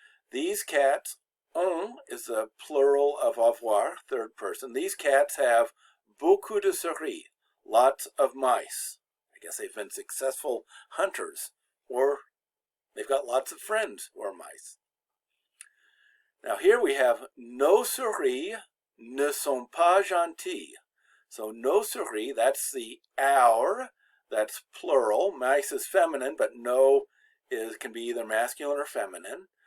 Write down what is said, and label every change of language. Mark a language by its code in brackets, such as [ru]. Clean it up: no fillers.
[en] These cats, ont is the plural of avoir, third person. These cats have [fr] beaucoup de souris, [en] lots of mice. I guess they've been successful hunters, or they've got lots of friends who are mice. Now here we have [fr] nos souris ne sont pas gentils. [en] So [fr] nos souris, [en] that's the our, that's plural. Mice is feminine, but no can be either masculine or feminine.